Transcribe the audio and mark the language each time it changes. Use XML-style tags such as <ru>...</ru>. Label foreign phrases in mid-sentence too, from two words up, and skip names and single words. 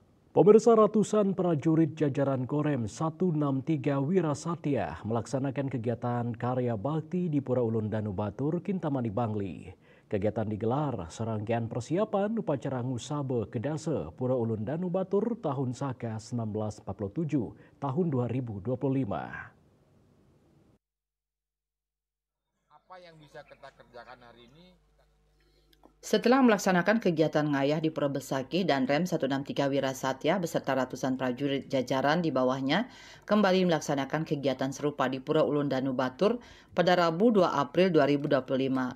<id>Pemirsa, ratusan prajurit jajaran Korem 163 Wirasatya melaksanakan kegiatan karya bakti di Pura Ulun Danu Batur, Kintamani, Bangli. Kegiatan digelar serangkaian persiapan upacara Ngusabe Kedase Pura Ulun Danu Batur tahun Saka 1947 tahun 2025. Apa yang bisa kita kerjakan hari ini? Setelah melaksanakan kegiatan ngayah di Pura Besakih dan Rem 163 Wirasatya beserta ratusan prajurit jajaran di bawahnya kembali melaksanakan kegiatan serupa di Pura Ulun Danu Batur pada Rabu 2 April 2025.</id>